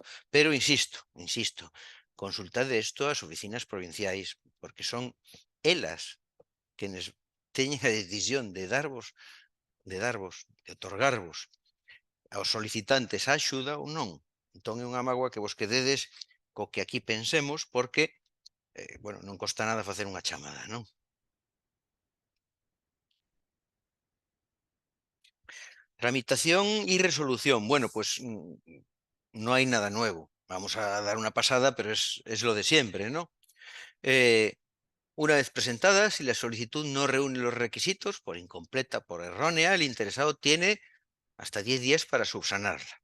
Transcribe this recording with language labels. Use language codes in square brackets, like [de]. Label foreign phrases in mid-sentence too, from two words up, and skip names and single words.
[gl] Pero insisto, consultade isto ás oficinas provinciais, porque son elas quenes teñen a decisión de otorgarvos aos solicitantes a axuda ou non. Entón é unha mágoa que vos quededes co que aquí pensemos, porque bueno, non costa nada facer unha chamada, non? [es] Tramitación y resolución. Bueno, pues no hay nada nuevo. Vamos a dar una pasada, pero es lo de siempre, ¿no? Eh, una vez presentada, si la solicitud no reúne los requisitos, por incompleta, por errónea, el interesado tiene hasta 10 días para subsanarla.